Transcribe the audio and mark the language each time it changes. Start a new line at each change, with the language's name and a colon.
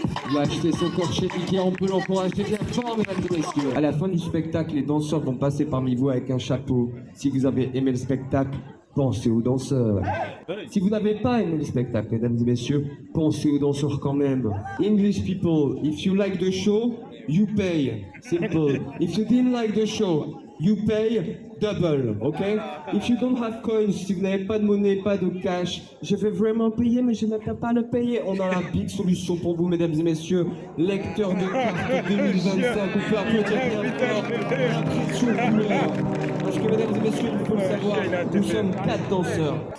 French: Il a acheté son corps chez Ikea, on peut l'encourager bien fort, mesdames et messieurs. À la fin du spectacle, les danseurs vont passer parmi vous avec un chapeau. Si vous avez aimé le spectacle, pensez aux danseurs. Si vous n'avez pas aimé le spectacle, mesdames et messieurs, pensez aux danseurs quand même.
English: English people, if you like the show, you pay. Simple. If you didn't like the show, you pay double, ok? If you don't have coins,
French: si vous n'avez pas de monnaie, pas de cash, je vais vraiment payer, mais je ne peux pas le payer. On a la big solution pour vous, mesdames et messieurs. Lecteur de carte 2025, on peut applaudir bien fort. L'impression couleur. Parce que, mesdames et messieurs, il faut le savoir, nous sommes 4 danseurs.